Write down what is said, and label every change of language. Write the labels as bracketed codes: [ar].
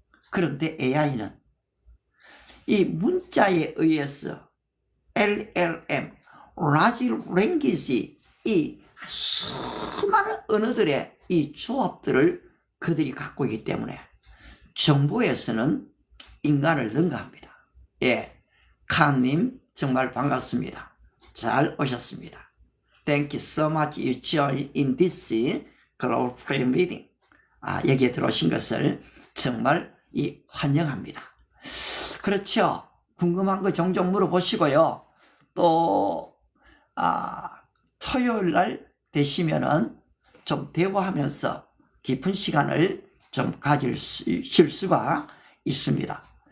[ko] 그런데 AI는 이 문자에 의해서 LLM, Large Language, 이 수많은 언어들의 이 조합들을 그들이 갖고 있기 때문에 정보에서는 인간을 능가합니다. 칸님 정말 반갑습니다. 잘 오셨습니다. [en] Thank you so much you join in this global prayer meeting. [ko] 여기에 들어오신 것을 정말 환영합니다. 그렇죠. 궁금한 거 종종 물어보시고요. 또 토요일 날 되시면은 좀 대화하면서 깊은 시간을 좀 가질 수가 있습니다.